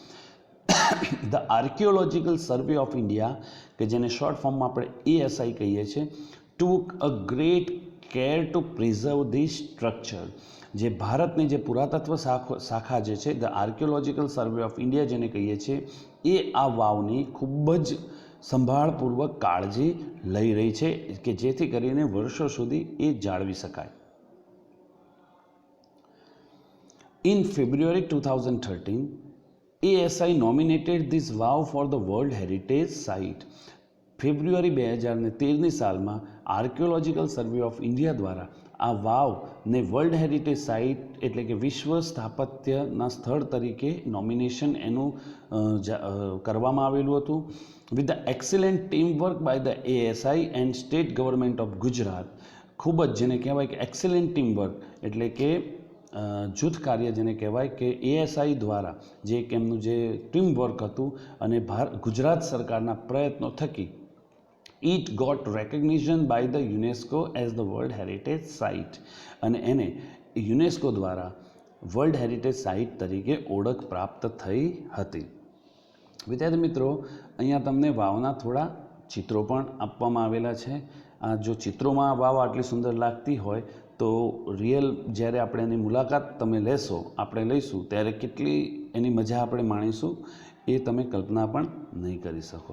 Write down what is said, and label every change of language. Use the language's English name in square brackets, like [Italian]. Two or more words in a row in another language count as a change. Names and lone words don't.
[English] The Archaeological Survey of India, [Gujarati] કે જેને [English] short formમાં [Gujarati] આપણે ASI કહીએ છીએ, [English] took a great care to preserve this structure. [Gujarati] જે ભારતની જે પુરાતત્વ શાખા જે છે ધ આર્કિયોલોજીકલ સર્વે ઓફ ઇન્ડિયા જેને કહીએ છીએ, એ આ વાવની ખૂબ જ સંભાળપૂર્વક કાળજી લઈ રહી છે કે જેથી કરીને વર્ષો સુધી એ જાળવી શકાય. [English] In February 2013, ASI nominated this vow for the World Heritage Site. [Gujarati] ફેબ્રુઆરી 2013ની સાલમાં આર્કિયોલોજીકલ સર્વે ઓફ ઇન્ડિયા દ્વારા આ વાવને [English] World Heritage Site [Gujarati] એટલે કે વિશ્વ સ્થાપત્યના સ્થળ તરીકે નોમિનેશન એનું કરવામાં આવેલું હતું. [English] With the excellent team work by the ASI and State Government of Gujarat. [Gujarati] ખૂબ જ જેને કહેવાય કે [English] excellent team work [Gujarati] એટલે કે જૂથ કાર્ય જેને કહેવાય કે ASI દ્વારા જે એક એમનું જે [English] team work [Gujarati] હતું અને ગુજરાત સરકારના પ્રયત્નો થકી [English] it got recognition by the UNESCO as the World Heritage Site [Gujarati] અને એને યુનેસ્કો દ્વારા [English] World Heritage Site [Gujarati] તરીકે ઓળખ પ્રાપ્ત થઈ હતી. વિદ્યાર્થી મિત્રો, અહીંયા તમને વાવના થોડા ચિત્રો પણ આપવામાં આવેલા છે. આ જો ચિત્રોમાં વાવ આટલી સુંદર લાગતી હોય તો રિયલ જ્યારે આપણે એની મુલાકાત તમે લેશો, આપણે લઈશું ત્યારે કેટલી એની મજા આપણે માણીશું એ તમે કલ્પના પણ નહીં કરી શકો.